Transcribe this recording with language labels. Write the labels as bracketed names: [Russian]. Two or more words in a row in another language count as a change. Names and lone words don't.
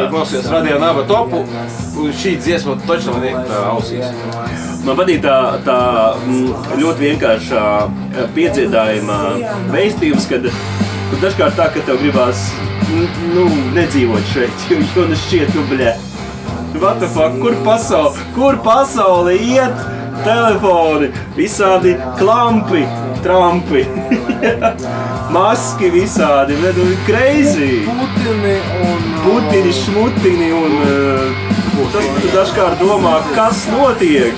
[Latvian] Klausījos Radio Naba topu. Un šī dziesma točno man iekrita ausīs. Man patīk tā ļoti vienkāršā piedziedājuma veistījums, kad dažkārt tā, ka tev gribās nedzīvot šeit, jo šķiet, [English] what the fuck, [Latvian] kur pasauli iet, telefoni, visādi klampi, trampi, maski visādi, crazy. Putini, šmutini un tas tu dažkārt domā, kas notiek.